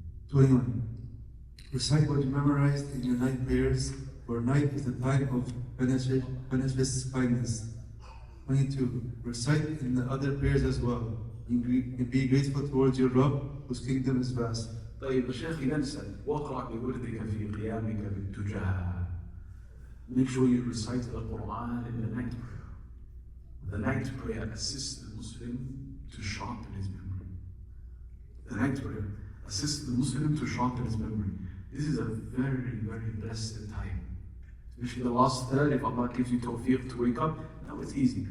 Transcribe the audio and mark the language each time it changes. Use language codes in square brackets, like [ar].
[en] 21. Recite what you memorized in your night prayers, for night is the time of beneficence kindness. 22. Recite in the other prayers as well. And be grateful towards your Rabb, whose kingdom is vast. [ar] طيب الشيخ ينسى واقرأ بوردك في قيامك بالتجاه. [en] Make sure you recite the Quran in the night prayer. The night prayer assists the Muslim to sharpen his memory. The night prayer assists the Muslim to sharpen his memory. This is a very, very blessed time. Especially the last third, if Allah gives you tawfiq to wake up, now it's easy.